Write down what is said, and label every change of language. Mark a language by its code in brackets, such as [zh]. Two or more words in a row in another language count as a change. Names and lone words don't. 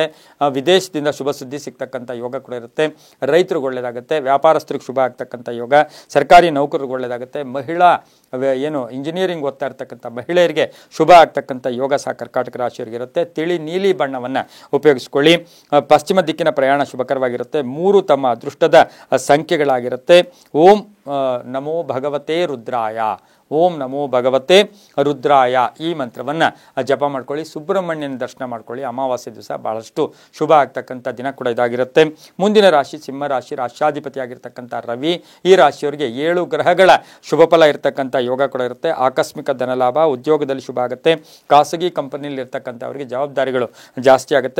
[kn] ವಿದೇಶದಿಂದ ಶುಭ ಸುದ್ದಿ ಸಿಗ್ತಕ್ಕಂಥ ಯೋಗ ಕೂಡ ಇರುತ್ತೆ. ರೈತರಿಗೆ ಒಳ್ಳೆಯದಾಗುತ್ತೆ, ವ್ಯಾಪಾರಸ್ಥರಿಗೆ ಶುಭ ಆಗ್ತಕ್ಕಂಥ ಯೋಗ, ಸರ್ಕಾರಿ ನೌಕರರಿಗೆ ಒಳ್ಳೆಯದಾಗುತ್ತೆ. ಮಹಿಳಾ ಇಂಜಿನಿಯರಿಂಗ್ ಓದ್ತಾ ಇರ್ತಕ್ಕಂಥ ಮಹಿಳೆಯರಿಗೆ ಶುಭ ಆಗ್ತಕ್ಕಂಥ ಯೋಗ ಸಹ ಕರ್ಕಾಟಕ ರಾಶಿಯವರಿಗೆ ಇರುತ್ತೆ. ತಿಳಿ ನೀಲಿ ಬಣ್ಣವನ್ನು ಉಪಯೋಗಿಸ್ಕೊಳ್ಳಿ. ಪಶ್ಚಿಮ ದಿಕ್ಕಿನ ಪ್ರಯಾಣ ಶುಭಕರವಾಗಿರುತ್ತೆ. 3 ತಮ್ಮ ಅದೃಷ್ಟದ ಸಂಖ್ಯೆಗಳಾಗಿರುತ್ತೆ. [sa] ಓಂ ನಮೋ ಭಗವತೆ ರುದ್ರಾಯ, ಓಂ ನಮೋ ಭಗವತೆ ರುದ್ರಾಯ [kn] ಈ ಮಂತ್ರವನ್ನು ಜಪ ಮಾಡ್ಕೊಳ್ಳಿ. ಸುಬ್ರಹ್ಮಣ್ಯನ ದರ್ಶನ ಮಾಡ್ಕೊಳ್ಳಿ. ಅಮಾವಾಸ್ಯೆ ದಿವಸ ಬಹಳಷ್ಟು ಶುಭ ಆಗ್ತಕ್ಕಂಥ ದಿನ ಕೂಡ ಇದಾಗಿರುತ್ತೆ. ಮುಂದಿನ ರಾಶಿ ಸಿಂಹ ರಾಶಿ, ರಾಶ್ಯಾಧಿಪತಿಯಾಗಿರ್ತಕ್ಕಂಥ ರವಿ. ಈ ರಾಶಿಯವರಿಗೆ 7 ಗ್ರಹಗಳ ಶುಭ ಫಲ ಇರತಕ್ಕಂಥ ಯೋಗ ಕೂಡ ಇರುತ್ತೆ. ಆಕಸ್ಮಿಕ ಧನಲಾಭ, ಉದ್ಯೋಗದಲ್ಲಿ ಶುಭ ಆಗುತ್ತೆ. ಖಾಸಗಿ ಕಂಪನಿಯಲ್ಲಿ ಇರ್ತಕ್ಕಂಥವರಿಗೆ ಜವಾಬ್ದಾರಿಗಳು ಜಾಸ್ತಿ ಆಗುತ್ತೆ.